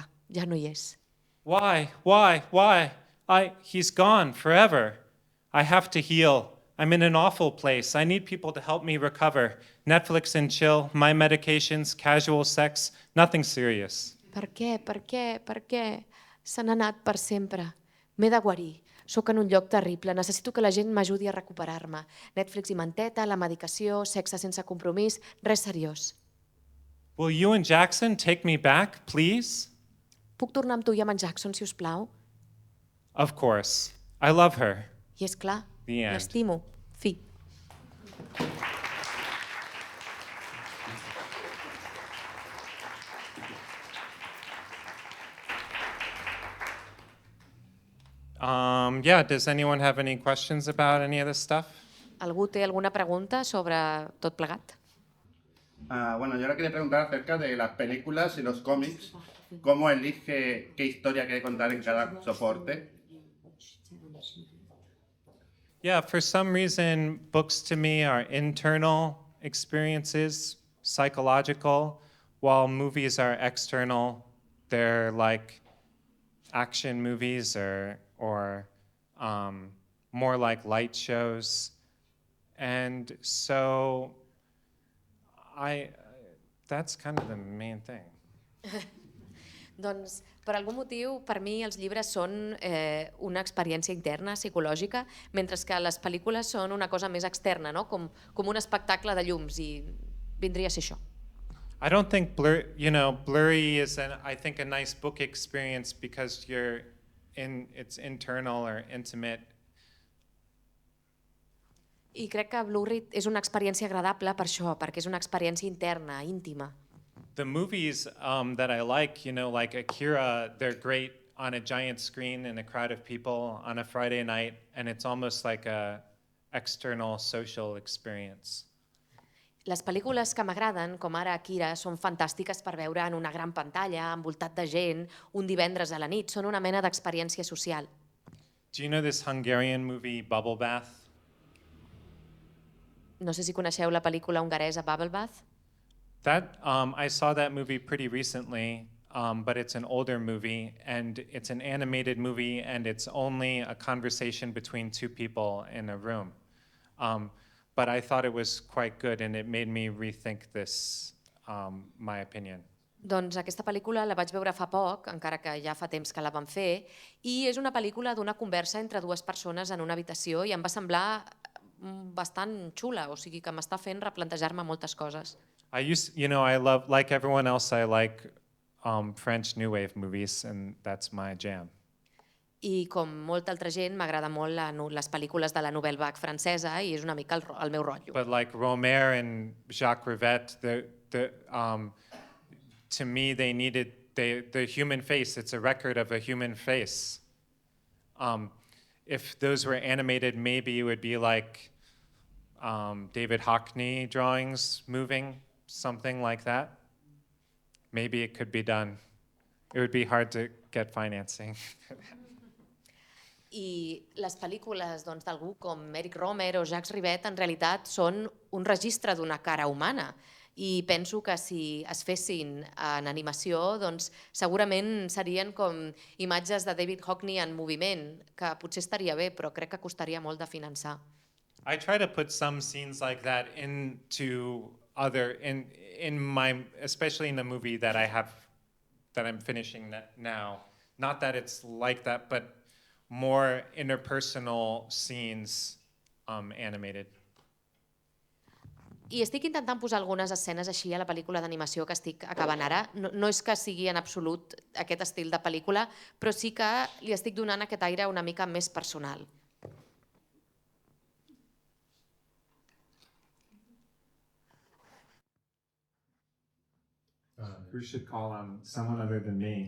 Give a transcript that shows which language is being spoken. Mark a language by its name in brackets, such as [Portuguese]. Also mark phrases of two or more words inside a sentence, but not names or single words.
[Catalan] Ja no hi és. [English] Why? He's gone forever. I have to heal. I'm in an awful place. I need people to help me recover. Netflix and chill, my medications, casual sex, nothing serious. [Catalan] Per què? Per què? Per què? Se n'ha anat per sempre. M'he de guarir. Sóc en un lloc terrible. Necessito que la gent m'ajudi a recuperar-me. Netflix i manteta, la medicació, sexe sense compromís, res seriós. [English] Will you and Jackson take me back, please? [Catalan] Puc tornar amb tu i amb en Jackson, si us plau? [English] Of course. I love her. [Catalan] I és clar, [English] The end. [Catalan] l'estimo. Fi. [English] Yeah, does anyone have any questions about any of this stuff? [Catalan] Algú té alguna pregunta sobre tot plegat? [Spanish] Bueno, yo ahora quería preguntar acerca de las películas y los cómics. ¿Cómo elige qué historia quiere contar en cada soporte? [English] Yeah, for some reason, books to me are internal experiences, psychological, while movies are external. They're like action movies or more like light shows. And so that's kind of the main thing. [Catalan] Doncs, per algun motiu, per mi els llibres són una experiència interna, psicològica, mentre que les pel·lícules són una cosa més externa, no? com un espectacle de llums, i vindria a ser això. [English] I don't think Blurry is I think a nice book experience because it's internal or intimate. [Catalan] I crec que Blurry és una experiència agradable per això, perquè és una experiència interna, íntima. [English] The movies that I like Akira, they're great on a giant screen in a crowd of people on a Friday night, and it's almost like a external social experience. [Catalan] Les pel·lícules que m'agraden, com ara Akira, són fantàstiques per veure en una gran pantalla, envoltat de gent, un divendres a la nit. Són una mena d'experiència social. [English] Do you know this Hungarian movie, Bubble Bath? [Catalan] No sé si coneixeu la pel·lícula hongaresa Bubble Bath. [English] I saw that movie pretty recently, but it's an older movie, and it's an animated movie, and it's only a conversation between two people in a room. But I thought it was quite good, and it made me rethink this, my opinion. [Catalan] Doncs aquesta pel·lícula la vaig veure fa poc, encara que ja fa temps que la vam fer, i és una pel·lícula d'una conversa entre dues persones en una habitació i em va semblar bastant xula, o sigui que m'està fent replantejar-me moltes coses. [English] I love, like everyone else, I like French New Wave movies, and that's my jam. [Catalan] I com molta altra gent, m'agrada molt les pel·lícules de la Nouvelle Vague francesa i és una mica el meu rotllo. [English] But like Romer and Jacques Rivette, to me, they needed the human face. It's a record of a human face. If those were animated, maybe it would be like David Hockney drawings moving, something like that. Maybe it could be done. It would be hard to get financing. [Catalan] I les pel·lícules d'algú com Eric Romer o Jacques Rivette en realitat són un registre d'una cara humana i penso que si es fessin en animació doncs segurament serien com imatges de David Hockney en moviment, que potser estaria bé però crec que costaria molt de finançar. [English] I try to put some scenes like that into especially in the movie that I'm finishing now. Not that it's like that, but more interpersonal scenes animated. [Catalan] I estic intentant posar algunes escenes així a la pel·lícula d'animació que estic acabant ara. No és que sigui en absolut aquest estil de pel·lícula, però sí que li estic donant aquest aire una mica més personal. [English] Who should call on someone other than me?